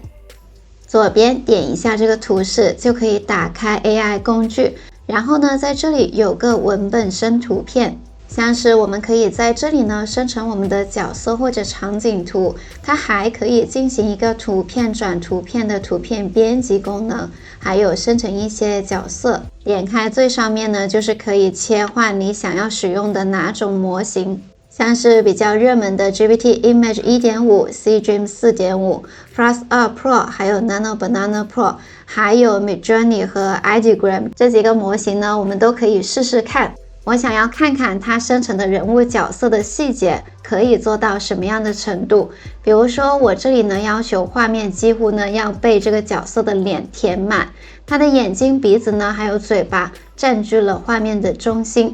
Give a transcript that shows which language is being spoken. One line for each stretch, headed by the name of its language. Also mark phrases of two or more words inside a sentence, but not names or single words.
Chinese: 左邊點一下這個圖示，就可以打開 AI 工具，然後呢在這裡有個文本生圖片，像是我們可以在這裡呢生成我們的角色或者場景圖，它還可以進行一個圖片轉圖片的圖片編輯功能，還有生成一些角色。點開最上面呢，就是可以切換你想要使用的哪種模型，像是比較熱門的 GPT Image 1.5、C-Dream 4.5、Plus2 Pro，還有 Nano Banana Pro， 還有 Midjourney 和 Ideogram 這幾個模型呢，我們都可以試試看。我想要看看它生成的人物角色的細節可以做到什麼樣的程度。比如說我這裡呢要求畫面幾乎呢要被這個角色的臉填滿，他的眼睛、鼻子呢還有嘴巴佔據了畫面的中心。